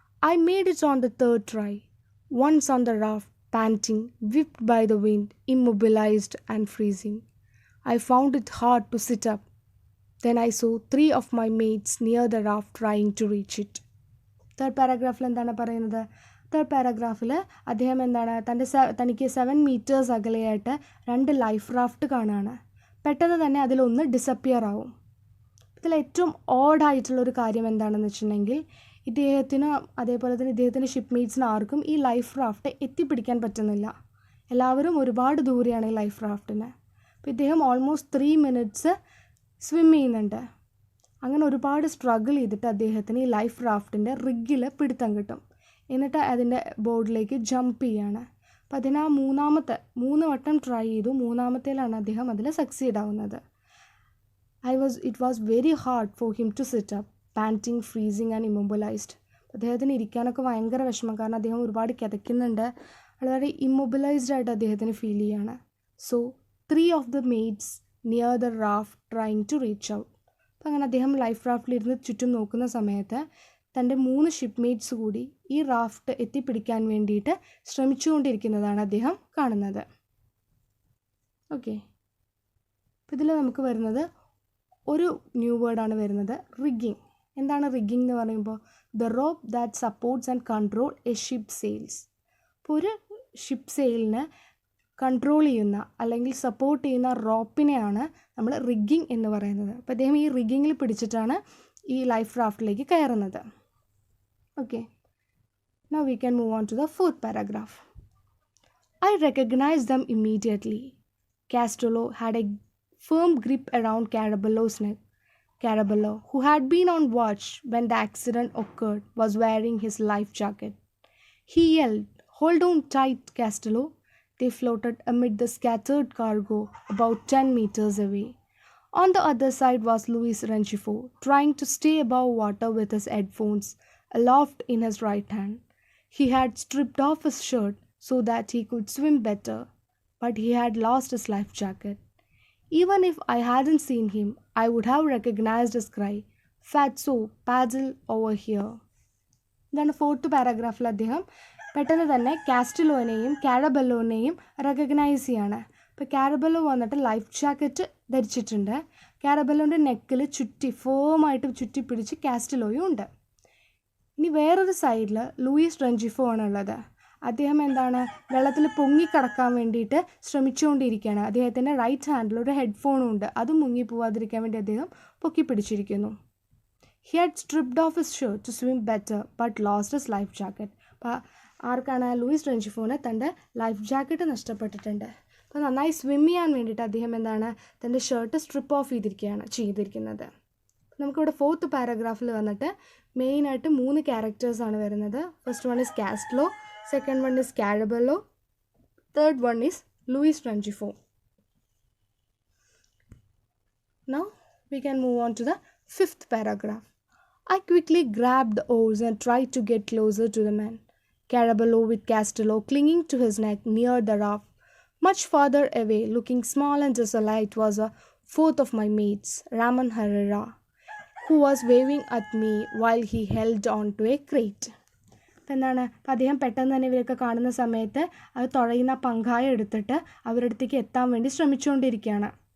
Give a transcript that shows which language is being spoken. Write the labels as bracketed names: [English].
[English] I made it on the third try. Once on the raft, panting, whipped by the wind, immobilized and freezing. I found it hard to sit up. Then I saw 3 of my mates near the raft trying to reach it. [Malayalam] Third പാരഗ്രാഫിൽ എന്താണ് പറയുന്നത്? Third പാരഗ്രാഫിൽ അദ്ദേഹം എന്താണ്, തനിക്ക് 7 metres അകലെയായിട്ട് 2 life raft കാണുകയാണ്. പെട്ടെന്ന് തന്നെ അതിലൊന്ന് disappear ആവും. ഇതിൽ ഏറ്റവും ഓഡായിട്ടുള്ളൊരു കാര്യം എന്താണെന്ന് വെച്ചിട്ടുണ്ടെങ്കിൽ, ഇദ്ദേഹത്തിനും അതേപോലെ തന്നെ ഇദ്ദേഹത്തിൻ്റെ ഷിപ്പ്മേറ്റ്സിന് ആർക്കും ഈ ലൈഫ് റാഫ്റ്റ് എത്തിപ്പിടിക്കാൻ പറ്റുന്നില്ല. എല്ലാവരും ഒരുപാട് ദൂരെയാണ് ഈ ലൈഫ് റാഫ്റ്റിന്. അപ്പോൾ ഇദ്ദേഹം ഓൾമോസ്റ്റ് 3 മിനിറ്റ്സ് സ്വിം ചെയ്യുന്നുണ്ട്. അങ്ങനെ ഒരുപാട് സ്ട്രഗിൾ ചെയ്തിട്ട് അദ്ദേഹത്തിന് ഈ ലൈഫ് റാഫ്റ്റിൻ്റെ റിഗിൽ പിടുത്തം കിട്ടും. എന്നിട്ട് അതിൻ്റെ ബോർഡിലേക്ക് ജമ്പ് ചെയ്യാണ്. അപ്പോൾ അതിന് ആ 3 വട്ടം ട്രൈ ചെയ്തു. 3-മത്തേലാണ് അദ്ദേഹം അതിൽ സക്സീഡ് ആവുന്നത്. [English] It was very hard for him to sit up, panting, freezing and immobilized. [Malayalam] അദ്ദേഹത്തിന് ഇരിക്കാനൊക്കെ ഭയങ്കര വിഷമം, കാരണം അദ്ദേഹം ഒരുപാട് കിതയ്ക്കുന്നുണ്ട്. വളരെ ഇമ്മൊബിലൈസ്ഡ് ആയിട്ട് അദ്ദേഹത്തിന് ഫീൽ ചെയ്യാണ്. [English] So 3 of the mates near the raft trying to reach out. [Malayalam] അപ്പം അങ്ങനെ അദ്ദേഹം ലൈഫ് റാഫ്റ്റിലിരുന്ന് ചുറ്റും നോക്കുന്ന സമയത്ത് തൻ്റെ 3 ഷിപ്പ്മേറ്റ്സ് കൂടി ഈ റാഫ്റ്റ് എത്തിപ്പിടിക്കാൻ വേണ്ടിയിട്ട് ശ്രമിച്ചുകൊണ്ടിരിക്കുന്നതാണ് അദ്ദേഹം കാണുന്നത്. ഓക്കെ, അപ്പോൾ ഇതിൽ നമുക്ക് വരുന്നത് ഒരു ന്യൂ വേർഡാണ് വരുന്നത്, റിഗ്ഗിങ്. എന്താണ് റിഗ്ഗിങ് എന്ന് പറയുമ്പോൾ? [English] The rope that supports and control a ship sails. [Malayalam] അപ്പോൾ ഒരു ഷിപ്പ് സെയിലിന് കൺട്രോൾ ചെയ്യുന്ന അല്ലെങ്കിൽ സപ്പോർട്ട് ചെയ്യുന്ന റോപ്പിനെയാണ് നമ്മൾ റിഗ്ഗിങ് എന്ന് പറയുന്നത്. അപ്പോൾ അദ്ദേഹം ഈ റിഗ്ഗിങ്ങിൽ പിടിച്ചിട്ടാണ് ഈ ലൈഫ് റാഫ്റ്റിലേക്ക് കയറുന്നത്. [English] Okay, now we can move on to the fourth paragraph. I recognized them immediately. Castello had a firm grip around Caraballo's neck. Caraballo, who had been on watch when the accident occurred, was wearing his life jacket. He yelled, "Hold on tight, Castello." They floated amid the scattered cargo about 10 meters away. On the other side was Luis Rengifo, trying to stay above water with his headphones aloft in his right hand. He had stripped off his shirt so that he could swim better, but he had lost his life jacket. Even if I hadn't seen him, I would have recognized his cry, "Fatso, paddle over here." [Malayalam] ഇതാണ് fourth പാരഗ്രാഫിൽ അദ്ദേഹം പെട്ടെന്ന് തന്നെ കാസ്റ്റലോനെയും കാരബെല്ലോനെയും recognise ചെയ്യാണ്. അപ്പോൾ Carabello വന്നിട്ട് life jacket ധരിച്ചിട്ടുണ്ട്. കാരബെല്ലോൻ്റെ നെക്കിൽ ഫേമായിട്ട് ചുറ്റി പിടിച്ച് കാസ്റ്റലോയും ഉണ്ട്. ഇനി വേറൊരു സൈഡിൽ ലൂയിസ് റെഞ്ചിഫോ ആണുള്ളത്. അദ്ദേഹം എന്താണ്, വെള്ളത്തിൽ പൊങ്ങിക്കിടക്കാൻ വേണ്ടിയിട്ട് ശ്രമിച്ചുകൊണ്ടിരിക്കുകയാണ്. അദ്ദേഹത്തിൻ്റെ റൈറ്റ് ഹാൻഡിൽ ഒരു ഹെഡ്ഫോണും ഉണ്ട്. അത് മുങ്ങിപ്പോവാതിരിക്കാൻ വേണ്ടി അദ്ദേഹം പൊക്കി പിടിച്ചിരിക്കുന്നു. [English] He had stripped off his shirt to swim better but lost his life jacket. [Malayalam] അപ്പോൾ ആർക്കാണ്? ലൂയിസ് റെഞ്ചിഫോന് തൻ്റെ ലൈഫ് ജാക്കറ്റ് നഷ്ടപ്പെട്ടിട്ടുണ്ട്. അപ്പോൾ നന്നായി സ്വിം ചെയ്യാൻ വേണ്ടിയിട്ട് അദ്ദേഹം എന്താണ്, തൻ്റെ ഷർട്ട് സ്ട്രിപ്പ് ഓഫ് ചെയ്തിരിക്കുന്നത്. നമുക്കിവിടെ ഫോർത്ത് പാരഗ്രാഫിൽ വന്നിട്ട് മെയിനായിട്ട് 3 ക്യാരക്ടേഴ്സാണ് വരുന്നത്. [English] First one is Castello, second one is Caraballo, third one is Luis Renjifo. Now we can move on to the 5th paragraph. I quickly grabbed the oars and tried to get closer to the men. Caraballo with Castello clinging to his neck near the raft. Much farther away, looking small and desolate, was a fourth of my mates, Ramon Herrera, who was waving at me while he held on to a crate. [Malayalam] അപ്പം എന്താണ്, അപ്പം അദ്ദേഹം പെട്ടെന്ന് തന്നെ ഇവരൊക്കെ കാണുന്ന സമയത്ത് അത് തുഴയുന്ന പങ്കായം എടുത്തിട്ട് അവരുടെ അടുത്തേക്ക് എത്താൻ വേണ്ടി ശ്രമിച്ചുകൊണ്ടിരിക്കുകയാണ്.